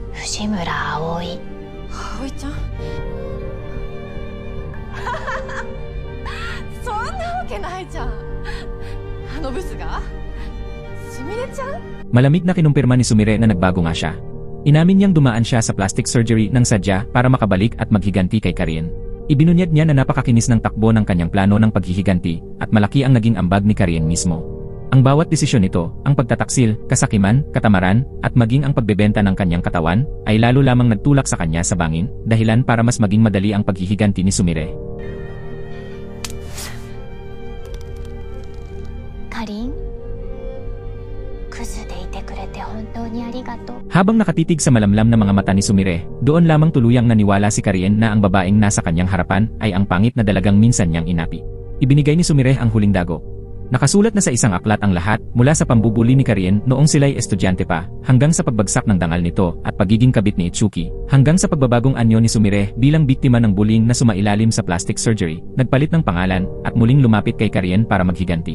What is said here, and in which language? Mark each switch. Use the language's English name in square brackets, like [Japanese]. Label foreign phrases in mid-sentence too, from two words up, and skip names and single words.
[Japanese] 吉村葵。葵ちゃんそんなわけないじゃん。あのブスがすみれちゃん。 [Filipino] Malamig na kinumpirma ni Sumire na nagbago nga siya. Inamin niyang dumaan siya sa plastic surgery ng sadya para makabalik at maghiganti kay Karien. Ibinunyag niya na napakakinis ng takbo ng kanyang plano ng paghihiganti at malaki ang naging ambag ni Karien mismo. Ang bawat desisyon nito, ang pagtataksil, kasakiman, katamaran, at maging ang pagbebenta ng kanyang katawan, ay lalo lamang nagtulak sa kanya sa bangin, dahilan para mas maging madali ang paghihiganti ni Sumire. [Japanese] かりん、クズでいてくれて本当にありがとう。 [Filipino] Habang nakatitig sa malamlam na mga mata ni Sumire, doon lamang tuluyang naniwala si Karien na ang babaeng nasa kanyang harapan ay ang pangit na dalagang minsan niyang inapi. Ibinigay ni Sumire ang huling dago. Nakasulat na sa isang aklat ang lahat mula sa pambubuli ni Karien noong sila'y estudyante pa, hanggang sa pagbagsak ng dangal nito at pagiging kabit ni Itsuki, hanggang sa pagbabagong anyo ni Sumire bilang biktima ng bullying na sumailalim sa plastic surgery, nagpalit ng pangalan at muling lumapit kay Karien para maghiganti.